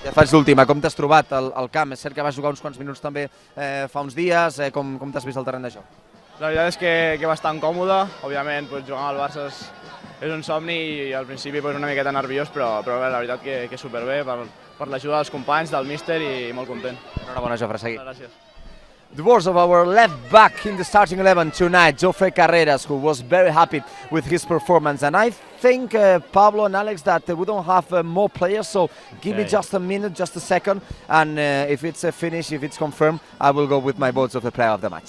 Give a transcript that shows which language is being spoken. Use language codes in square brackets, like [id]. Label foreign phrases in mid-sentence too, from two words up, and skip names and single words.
[ca] Ja faig l'última, com t'has trobat al camp? És cert que vas jugar uns quants minuts també fa uns dies, com t'has vist al terreny de joc? La veritat és que bastant còmode, òbviament jugar amb el Barça és un somni i al principi una miqueta nerviós, però la veritat que superbé per l'ajuda dels companys, del míster i molt content. Enhorabona, Jofre, seguir. Gràcies. [en] The words of our left back in the starting 11 tonight, Jofre Carreras, who was very happy with his performance. And I think, Pablo and Alex, that we don't have more players, so give me just a minute, just a second, and if it's a finish, if it's confirmed, I will go with my votes of the player of the match.